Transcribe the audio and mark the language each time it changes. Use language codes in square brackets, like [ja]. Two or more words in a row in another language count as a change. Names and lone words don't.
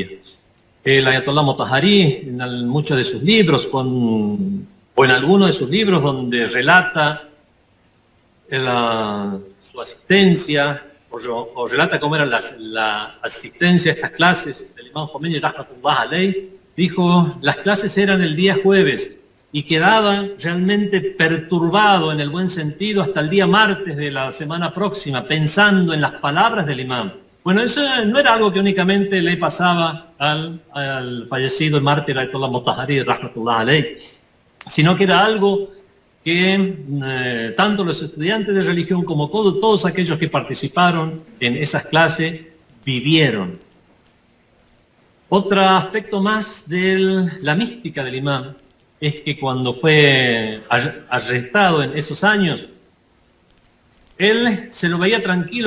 [es] El Ayatollah Motahari, en muchos de sus libros, o en algunos de sus libros donde relata su asistencia, o relata cómo era la asistencia a estas clases del imam Khomeini [ar] رحمة الله عليه, [es] dijo: las clases eran el día jueves y quedaba realmente perturbado en el buen sentido hasta el día martes de la semana próxima, pensando en las palabras del imam. Bueno, eso no era algo que únicamente le pasaba al fallecido mártir Ayatollah Motahari [ar] رحمة الله عليه, [es] sino que era algo que tanto los estudiantes de religión como todos aquellos que participaron en esas clases vivieron. Otro aspecto más de la mística del imam es que cuando fue arrestado en esos años, él se lo veía tranquilo.